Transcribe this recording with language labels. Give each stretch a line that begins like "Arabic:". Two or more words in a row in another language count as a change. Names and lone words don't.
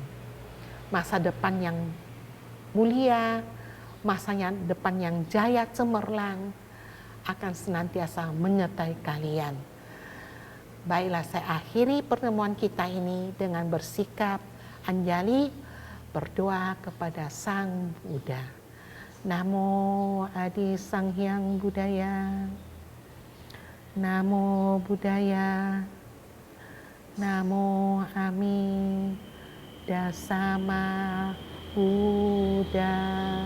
Indonesian: Masa depan yang mulia, masa depan yang jaya cemerlang akan senantiasa menyertai kalian. Baiklah, saya akhiri pertemuan kita ini dengan bersikap anjali, berdoa kepada Sang Buddha.
Pali: Namo Adi Sang Hyang Buddhaya. Namo Buddhaya. Namo Ami Dasama Buddha.